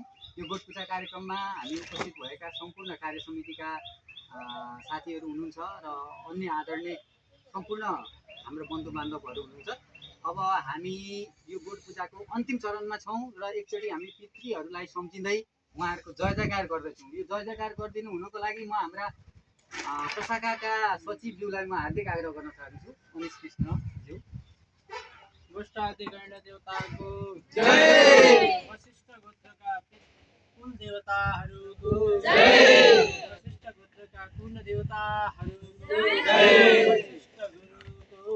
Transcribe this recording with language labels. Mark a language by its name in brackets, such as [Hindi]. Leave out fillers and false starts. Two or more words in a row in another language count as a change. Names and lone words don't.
[Nepali] यो गोठ पूजा कार्यक्रममा हामी उपस्थित भएका सम्पूर्ण कार्य समितिका साथीहरू हुनुहुन्छ र अन्य आदरणीय सम्पूर्ण हाम्रो बन्धु बान्धवहरू हुनुहुन्छ। अब हामी यो गोठ पूजाको अन्तिम चरणमा छौँ र एकचोटि हामी पितृहरूलाई सम्झिँदै उहाँहरूको जय जयकार गर्दैछौँ। यो जय जयकार गरिदिनु हुनको लागि म हाम्रा प्रशाखाका सचिवज्यूलाई म हार्दिक आग्रह गर्न चाहन्छु। अनिश कृष्णज्यू। गोष्ठादि गण देवताको जय। वशिष्ठ गोत्रका कुल देवताहरूको जय। वशिष्ठ गोत्रका कुल देवताहरूको जय। वशिष्ठ गुरुको